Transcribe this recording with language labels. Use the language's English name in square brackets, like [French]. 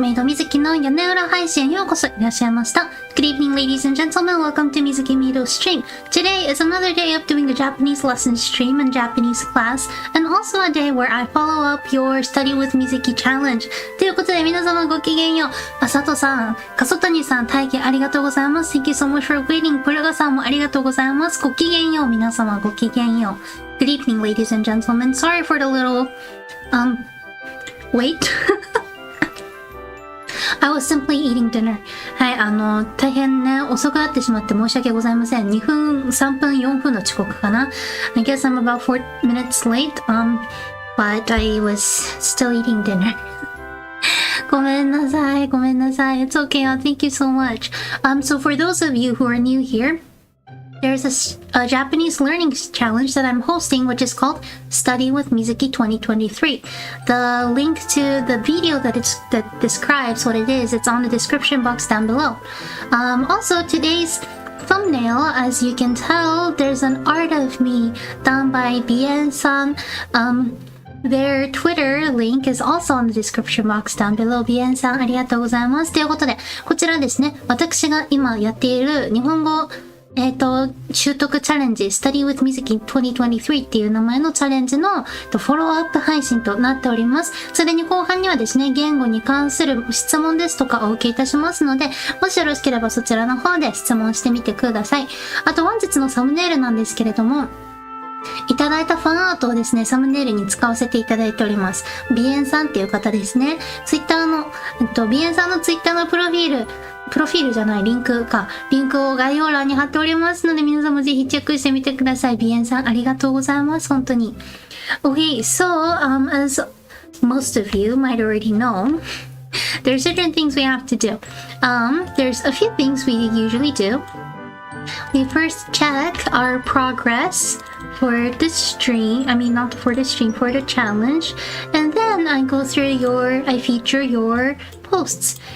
[Japanese] メイド水木の屋根裏配信へようこそいらっしゃいました。 [English] Good evening, ladies and gentlemen. Welcome to Mizuki Meido's stream. Today is another day of doing the Japanese lesson stream and Japanese class, and also a day where I follow up your Study with Mizuki challenge. [Japanese] ということで皆様ごきげんよう。佐藤さん、笠谷さん、大変ありがとうございます。 [English] Thank you so much for waiting. [Japanese] プルガさんもありがとうございます。ごきげんよう。皆様ごきげんよう。 [English] Good evening, ladies and gentlemen. Sorry for the little, wait. I was simply eating dinner. [Japanese] はい、大変ね、遅くなってしまって申し訳ございません。 2分、3分、4分の遅刻かな。 [English] I guess I'm about 4 minutes late, but I was still eating dinner. [Japanese] ごめんなさい、ごめんなさい。 [English] It's okay, thank you so much. So for those of you who are new here, there's a Japanese learning challenge that I'm hosting, which is called Study with Mizuki 2023. The link to the video that describes what it is, it's on the description box down below. Also, today's thumbnail, as you can tell, there's an art of me done by Bien-san. Their Twitter link is also on the description box down below. [Japanese] Bien さん、ありがとうございます。ということで、こちらですね、私が今やっている日本語習得チャレンジ Study with Mizuki 2023っていう名前のチャレンジのフォローアップ配信となっております。それに後半にはですね、言語に関する質問ですとかお受けいたしますので、もしよろしければそちらの方で質問してみてください。あと本日のサムネイルなんですけれども、いただいたファンアートをですね、サムネイルに使わせていただいております。ビエンさんっていう方ですね。ツイッターの、ビエンさんのツイッターのプロフィールじゃない、リンクを概要欄に貼っておりますので、皆さんもぜひチェックしてみてください。ビエンさん、ありがとうございます。本当に。 [English] Okay, so, as most of you might already know, there's certain things we have to do. There's a few things we usually do. We first check our progress for the stream, not for the stream, for the challenge, and then I feature your posts.